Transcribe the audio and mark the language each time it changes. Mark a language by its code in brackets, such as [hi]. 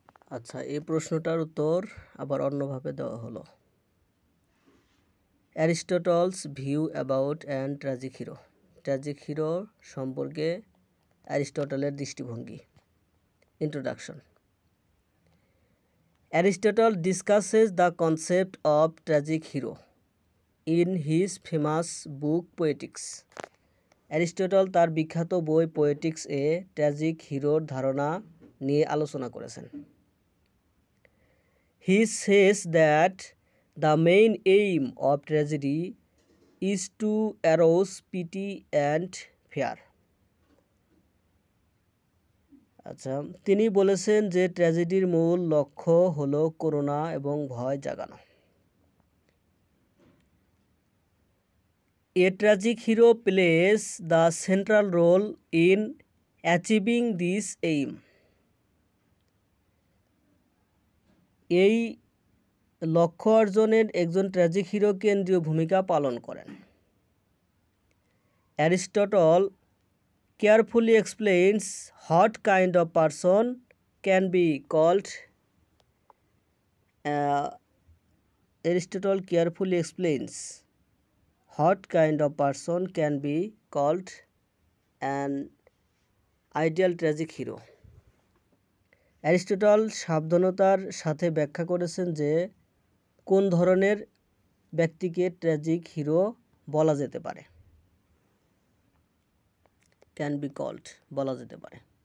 [bn] আচ্ছা, এই প্রশ্নটার উত্তর আবার অন্যভাবে দেওয়া হলো। [en] Aristotle's view about an tragic hero. [bn] Tragic hero সম্পর্কে অ্যারিস্টটলের দৃষ্টিভঙ্গি। [en] Introduction. Aristotle discusses the concept of tragic hero in his famous book Poetics. [bn] Aristotle তার বিখ্যাত বই পোয়েটিক্স এ ট্র্যাজিক হিরোর ধারণা নিয়ে আলোচনা করেছেন। [en] He says that the main aim of tragedy is to arouse pity and fear. [bn] আচ্ছা, তিনি বলেছেন যে ট্র্যাজেডির মূল লক্ষ্য হলো করুণা এবং ভয় জাগানো। [en] A tragic hero plays the central role in achieving this aim. [bn] এই লক্ষ্য অর্জনের একজন ট্র্যাজিক হিরো কেন্দ্রীয় ভূমিকা পালন করেন। [en] Aristotle carefully explains what kind of person can be called Aristotle carefully explains what kind of person can be called an ideal tragic hero. [bn] Aristotle সাবধানতার সাথে ব্যাখ্যা করেছেন যে কোন ধরনের ব্যক্তিকে ট্র্যাজিক হিরো বলা যেতে পারে, [en] can be called [bn] বলা যেতে পারে।